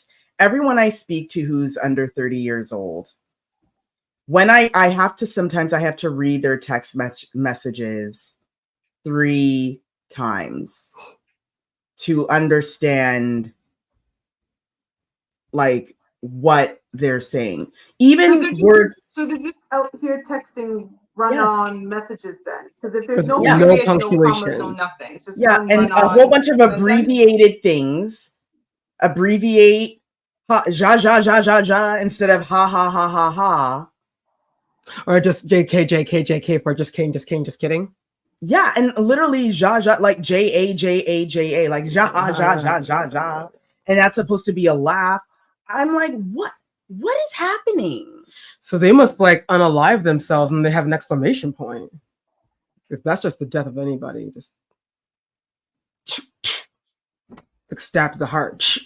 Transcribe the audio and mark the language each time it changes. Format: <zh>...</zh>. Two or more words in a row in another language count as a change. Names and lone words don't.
<en>Everyone I speak to who's under 30 years old, when I have to read their text messages 3 times to understand like what they're saying. Even words. So they're just out here texting run-on messages then, because if there's no no period, no punctuation. commas, no nothing. It's just And a whole bunch of abbreviated things. Abbreviate ja ja ja ja ja instead of ha ha ha ha ha. Or just JK for just kidding. Yeah, and literally ja ja, like JA, like ja ja ja ja ja. And that's supposed to be a laugh. I'm like, what is happening? So they must unalive themselves and they have an exclamation point. If that's just the death of anybody, just like stab to the heart.</en>